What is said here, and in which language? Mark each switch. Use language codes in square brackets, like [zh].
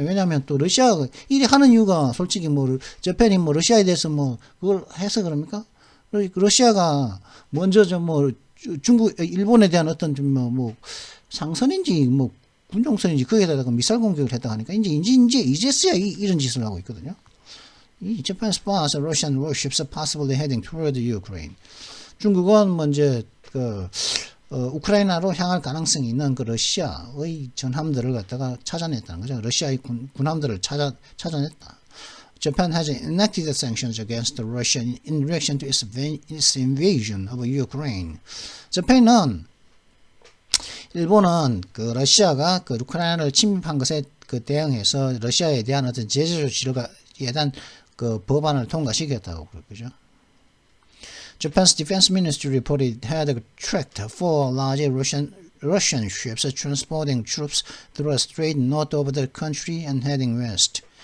[ko] 왜냐하면 또 러시아가 이리 하는 이유가 솔직히 뭐 저편이 뭐 러시아에 대해서 뭐 그걸 해서 그럽니까? 러시아가 먼저 일본에 대한 어떤 뭐 상선인지 뭐 군용선인지 거기에다가 미사일 공격을 했다 하니까 이제서야 이런 짓을 하고 있거든요. [en] Japan spots Russian warships possibly heading toward Ukraine. [ko] 중국은 먼저 우크라이나로 향할 가능성이 있는 그 러시아의 전함들을 갖다가 찾아냈다는 거죠. 러시아의 군함들을 찾아냈다. [en] Japan has enacted sanctions against Russia in reaction to its invasion of Ukraine. [ko] 일본은 그 러시아가 그 우크라이나를 침입한 것에 그 대응해서 러시아에 대한 어떤 제재 조치에 대한 그 법안을 통과시켰다고 그러죠. [en] Japan's defense ministry reported it had tracked 4 large Russian ships transporting troops through a strait north of the country and heading west.